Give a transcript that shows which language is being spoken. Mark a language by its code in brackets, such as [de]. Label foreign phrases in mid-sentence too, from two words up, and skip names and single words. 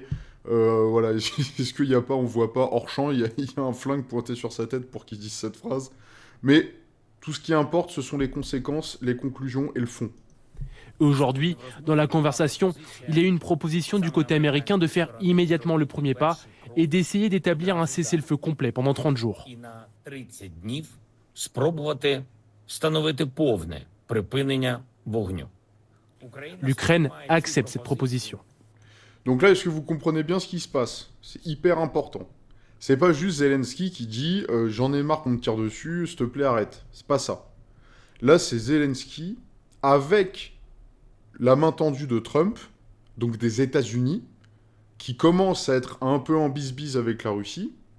[fr] Voilà, est-ce qu'il n'y a pas, on voit pas, hors champ, il y a un flingue pointé sur sa tête pour qu'il dise cette phrase. Mais tout ce qui importe, ce sont les conséquences, les conclusions et le fond. Aujourd'hui, dans la conversation, il y a eu une proposition du côté américain de faire immédiatement le premier pas et d'essayer d'établir un cessez-le-feu complet pendant 30 jours. [uk] І на 30 днів спробувати встановити повне припинення вогню. [fr] L'Ukraine accepte cette proposition. Donc là, est-ce que vous comprenez bien ce qui se passe? C'est hyper important. C'est pas juste Zelensky qui dit j'en ai marre qu'on me tire dessus, s'il te plaît, arrête. C'est pas ça. Là, c'est Zelensky avec la main tendue de Trump, donc des États-Unis, qui commence à être un peu en bisbise avec la Russie.